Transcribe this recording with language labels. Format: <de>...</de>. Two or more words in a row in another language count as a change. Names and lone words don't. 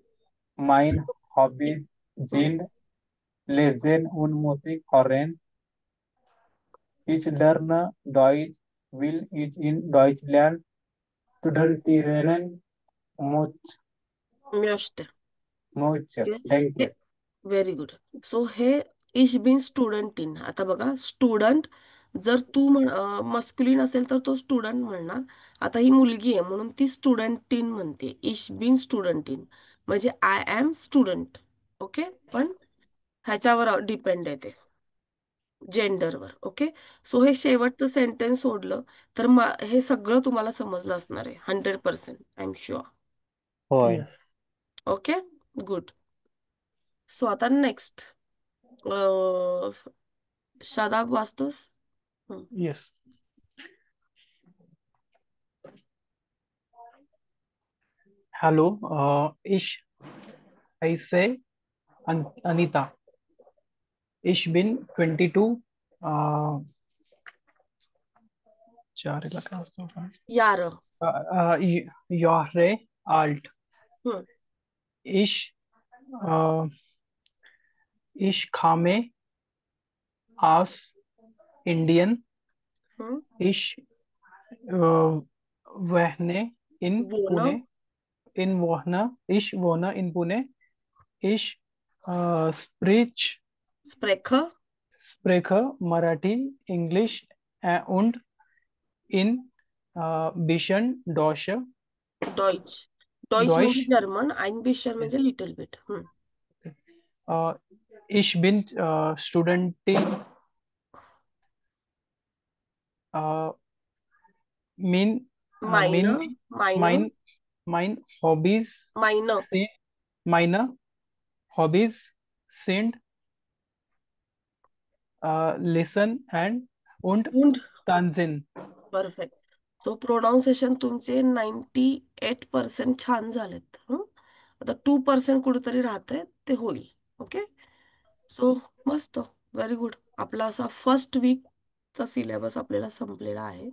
<de>Mein Hobby sind Lesen und Musik hören. Ich lerne Deutsch, will ich in Deutschland Studentinnen mot Mjöste. mot हे Denke.</de> <en>Very good. So</en> <de>हे Ich bin Studentin.</de> <mr>आता बघा स्टुडंट जर तू मस्क्युलिन असेल तर तो स्टुडंट म्हणणार. आता ही मुलगी आहे म्हणून ती स्टुडंटिन म्हणते.</mr> <de>Ich bin Studentin</de> <mr>म्हणजे</mr> <en>I am student.</en> <mr>ओके. पण ह्याच्यावर डिपेंड आहे ते जेंडरवर. ओके. सो हे शेवटचं सेंटेन्स सोडलं तर हे सगळं तुम्हाला समजलं असणार आहे 100%.</mr> <en>I am sure.</en> <mr>होय.</mr> <en>Yes. Okay. Good.</en> <mr>सो आता नेक्स्ट शादाब वाचतोस. हं.</mr> <en>Yes. Hello.</en> <de>Ich heiße Anita. Ich bin 22.</de> <mr>Uh, चार काय असतो यार.</mr> <de>Jahre alt. हं. Ich, uh, ich komme aus Indien. हं. Ich wohne in बोन. Pune. Ich wohne in Pune. Ich स्प्रेख. spreche Marathi, Englisch und in bisschen Deutsch. Deutsch म्हणजे Deutsch.</de> <mr>जर्मन. आईनबिशर म्हणजे</mr> <en>Yes. little bit.</en> <de>Uh, ich bin Studentin. Uh, min, माइन. min, माइन. mein, mein Hobbys माइन. sind, meine Hobbys sind listen und tanzen.</de> <en>परफेक्ट.</en> <mr>सो प्रोनाऊन्सिएशन तुमचे 98% छान झालेत. आता 2% कुठेतरी राहतंय ते होईल.</mr> <en>Okay. So</en> <mr>मस्त.</mr> <en>very good.</en> <mr>आपला असा फर्स्ट वीकचा सिलेबस आपल्याला संपलेला आहे.</mr>